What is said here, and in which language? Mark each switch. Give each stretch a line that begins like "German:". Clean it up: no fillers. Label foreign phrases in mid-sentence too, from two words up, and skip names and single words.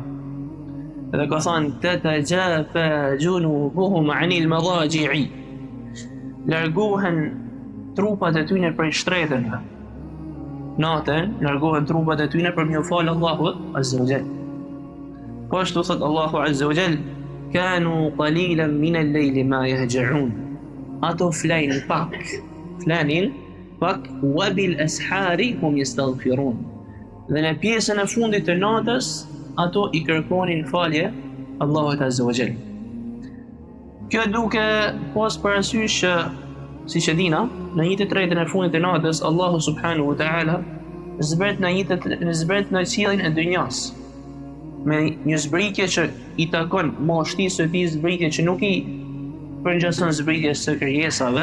Albanian: Edhe ka thënë
Arabic: تتجافى جنوبهم عن المضاجع.
Albanian: Largohen trupat e tyre prej shtretëve. Natën largohen trupat e tyre për m'u fal Allahut
Arabic: عز وجل.
Albanian: Po ashtu thot Allahu
Arabic: عز وجل, كانوا قليلا من الليل ما يهجعون.
Albanian: Ato flanin pak
Arabic: وبالأسحار هم يستغفرون.
Albanian: Dhe në pjesën e fundit të natës ato i kërkonin falje Allahut
Arabic: عز وجل.
Albanian: Kjo duke pas parasysh që siç e dina, në 1/3 e fundit të natës Allahu
Arabic: سبحانه وتعالى
Albanian: zbret në qiellin e dynjas me një zbritje që i takon mashtisë së tij, zbritje që nuk i përngjason zbritjes së krijesave.